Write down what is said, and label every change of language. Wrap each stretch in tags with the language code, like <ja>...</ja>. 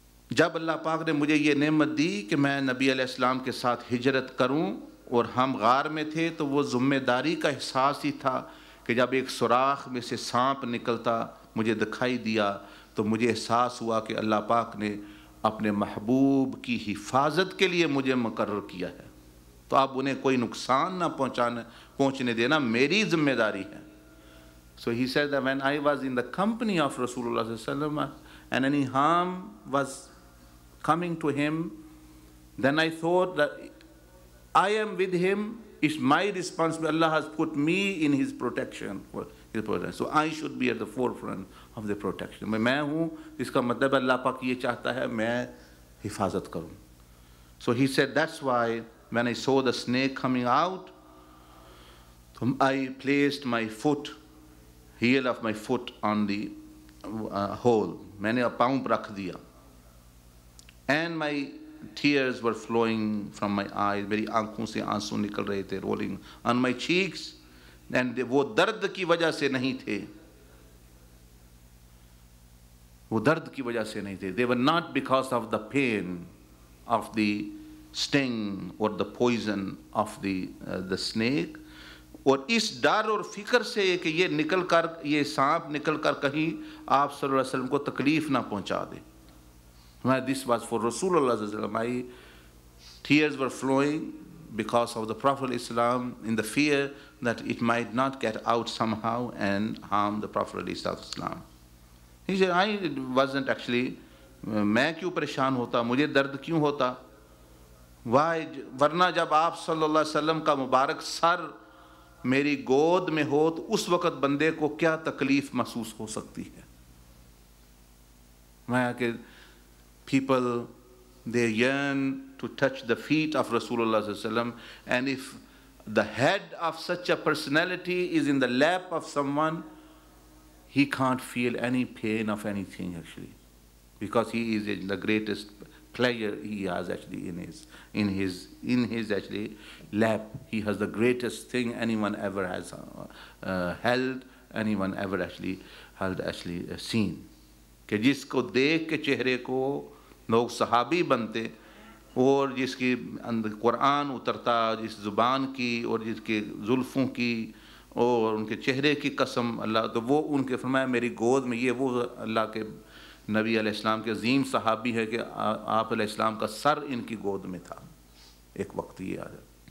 <ur>جب اللہ پاک نے مجھے یہ نعمت دی کہ میں نبی علیہ السلام کے ساتھ ہجرت کروں اور ہم غار میں تھے، تو وہ ذمہ داری کا احساس ہی تھا کہ جب ایک سوراخ میں سے سانپ نکلتا مجھے دکھائی دیا تو مجھے احساس ہوا کہ اللہ پاک نے اپنے محبوب کی حفاظت کے لیے مجھے مقرر کیا ہے، تو آپ انہیں کوئی نقصان نہ پہنچنے دینا میری ذمہ داری ہے.</ur> <en>So he said that when I was in the company of Rasulullah sallallahu alaihi wasallam and any harm was coming to him, then I thought that I am with him, it's my responsibility. Allah has put me in his protection. So I should be at the forefront of the protection.</en> <ur>میں ہوں اس کا مطلب اللہ پاک یہ چاہتا ہے میں حفاظت کروں.</ur> <en>So he said that's why when I saw the snake coming out, I placed my foot, heel of my foot on the hole.</en> <ur>میں نے پاؤں رکھ دیا.</ur> <en>And my tears were flowing from my eyes.</en> <ur>میری آنکھوں سے آنسو نکل رہے تھے,</ur> <en>rolling on my cheeks. And</en> <ur>وہ درد کی وجہ سے نہیں تھے. وہ درد کی وجہ سے نہیں تھے.</ur> <en>They were not because of the pain of the sting or the poison of the snake.</en> <ur>اور اس ڈر اور فکر سے کہ یہ نکل کر, یہ سانپ نکل کر کہیں آپ صلی اللہ علیہ وسلم کو تکلیف نہ پہنچا دے.</ur> <en>This was for Rasulullah sallallahu alaihi wasallam. My tears were flowing because of the Prophet Islam, in the fear that it might not get out somehow and harm the Prophet Islam. He said, I wasn't actually,</en> <ur>میں کیوں پریشان ہوتا, مجھے درد کیوں ہوتا.</ur> <en>Why?</en> <ur>ورنہ جب آپ صلی اللہ علیہ وسلم کا مبارک سر میری گود میں ہو تو اس وقت بندے کو کیا تکلیف محسوس ہو سکتی ہے. میں کہ</ur> <en>people, they yearn to touch the feet of Rasulullah sallallahu alaihi wasallam, and if the head of such a personality is in the lap of someone, he can't feel any pain of anything actually, because he is the greatest player he has actually in his actually lap. He has the greatest thing anyone ever has held, anyone ever actually seen.</en> <ur>کہ جس کو دیکھ کے چہرے کو لوگ صحابی بنتے, اور جس کی قرآن اترتا, جس زبان کی اور جس کے زلفوں کی اور ان کے چہرے کی قسم اللہ, تو وہ ان کے فرمایا میری گود میں, یہ وہ اللہ کے نبی علیہ السلام کے عظیم صحابی ہے کہ آپ علیہ السلام کا سر ان کی گود میں تھا ایک وقت یہ آ جائے.</ur>